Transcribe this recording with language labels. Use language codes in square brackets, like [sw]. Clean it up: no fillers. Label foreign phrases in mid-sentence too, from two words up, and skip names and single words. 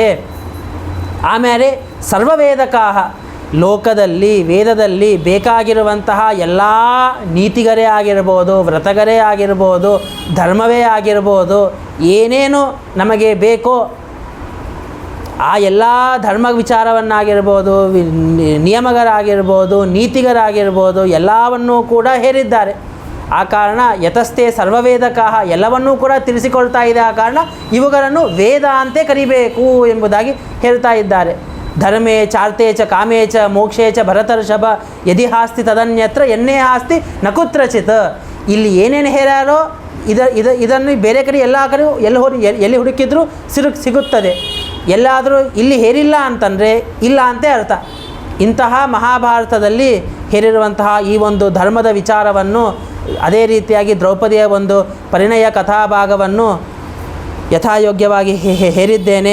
[kn] ಆಮೇಲೆ ಸರ್ವವೇದಕಾಹ, ಲೋಕದಲ್ಲಿ ವೇದದಲ್ಲಿ ಬೇಕಾಗಿರುವಂತಹ ಎಲ್ಲ ನೀತಿಗರೇ ಆಗಿರ್ಬೋದು, ವ್ರತಗರೇ ಆಗಿರ್ಬೋದು, ಧರ್ಮವೇ ಆಗಿರ್ಬೋದು, ಏನೇನು ನಮಗೆ ಬೇಕೋ ಆ ಎಲ್ಲ ಧರ್ಮ ವಿಚಾರವನ್ನಾಗಿರ್ಬೋದು, ನಿಯಮಗಳಾಗಿರ್ಬೋದು, ನೀತಿಗರಾಗಿರ್ಬೋದು ಎಲ್ಲವನ್ನೂ ಕೂಡ ಹೇರಿದ್ದಾರೆ. ಆ ಕಾರಣ [sa] ಯತಸ್ಥೆ ಸರ್ವವೇದಕಾಹ [kn] ಎಲ್ಲವನ್ನೂ ಕೂಡ ತಿಳಿಸಿಕೊಳ್ತಾ ಇದೆ. ಆ ಕಾರಣ ಇವುಗಳನ್ನು ವೇದ ಅಂತೆ ಕರಿಬೇಕು ಎಂಬುದಾಗಿ ಹೇಳ್ತಾ ಇದ್ದಾರೆ. [sa] ಧರ್ಮೇ ಚಾರ್ತೆ ಚ ಕಾಮೇ ಚ ಮೋಕ್ಷೇ ಚ ಭರತರ್ಷಭ ಯದಿ ಹಾಸ್ತಿ ತದನ್ಯತ್ರ ಎನ್ನೇ ಹಾಸ್ತಿ ನಕುತ್ರಚಿತ್. [kn] ಇಲ್ಲಿ ಏನೇನು ಹೇಳ್ಯಾರೋ ಇದನ್ನು ಬೇರೆ ಕಡೆ ಎಲ್ಲ ಕಡೆ ಎಲ್ಲಿ ಹುಡುಕಿದ್ರೂ ಸಿಗುತ್ತದೆ. ಎಲ್ಲಾದರೂ ಇಲ್ಲಿ ಹೇರಿಲ್ಲ ಅಂತಂದರೆ ಇಲ್ಲ ಅಂತೆ ಅರ್ಥ. ಇಂತಹ ಮಹಾಭಾರತದಲ್ಲಿ ಹೇರಿರುವಂತಹ ಈ ಒಂದು ಧರ್ಮದ ವಿಚಾರವನ್ನು, ಅದೇ ರೀತಿಯಾಗಿ ದ್ರೌಪದಿಯ ಒಂದು ಪರಿಣಯ ಕಥಾಭಾಗವನ್ನು ಯಥಾಯೋಗ್ಯವಾಗಿ ಹೇರಿದ್ದೇನೆ.